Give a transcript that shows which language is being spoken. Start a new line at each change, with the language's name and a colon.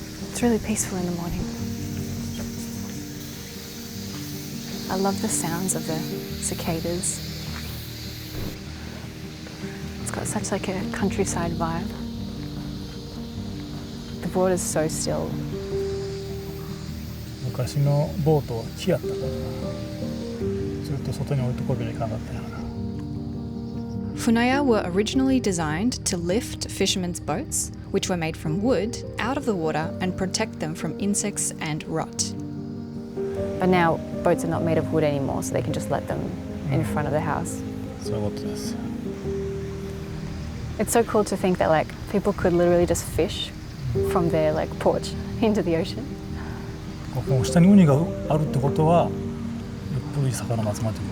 English: It's really peaceful in the morning. I love the sounds of the cicadas. It's got such like a countryside vibe. The water's so still.
Japanese: 昔のボートは木やったからな。ずっと外に置いとこうべにいかんかったよな。
English: Funaya were originally designed to lift fishermen's boats, which were made from wood, out of the water and protect them from insects and rot. But now boats are not made of wood anymore, so they can just let them in front of the house.
Japanese: そういうことです。
English: It's so cool to think that like people could literally just fish from their like porch into the ocean.
Japanese: この下にウニがあるってことは、よっぽどいい魚が集まってくる。